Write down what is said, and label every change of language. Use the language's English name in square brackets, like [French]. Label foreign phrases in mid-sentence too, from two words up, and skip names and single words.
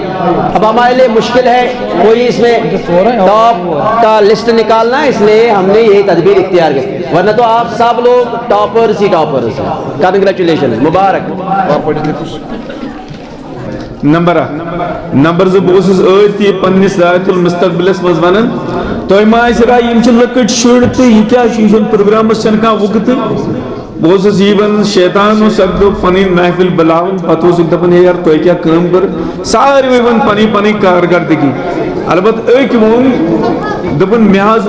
[Urdu] اب ہمارے لیے مشکل ہے کوئی اس میں ٹاپ کا لسٹ نکالنا, اس لیے ہم نے یہی تدبیر اختیار کی. ورنہ تو آپ سب لوگ ٹاپرز ہیں. کنگریچولیشن, مبارک. [Kashmiri] نمبر 1 نمبر 2 بہٕ اوسُس ٲدۍ پننِس ذات المستقبلس منٛز ونان تۄہہِ ما آسہِ راے یِم چھِ لۄکٕٹۍ شُرۍ تہٕ یہِ کیٛاہ چھُ یہِ چھُنہٕ پروگرامس چھنہٕ کانٛہہ وُکتٕے بہٕ اوسُس یی ونان شیطان اوس اکہِ دۄہ پنٕنۍ محفل بُلاوان پتہٕ اوسُکھ دپان ہے یار تۄہہِ کیٛاہ کٲم کٔر ساروے ووٚن پنٕنۍ پنٕنۍ کارکردگی البتہ أکۍ ووٚن دوٚپُن مےٚ حظ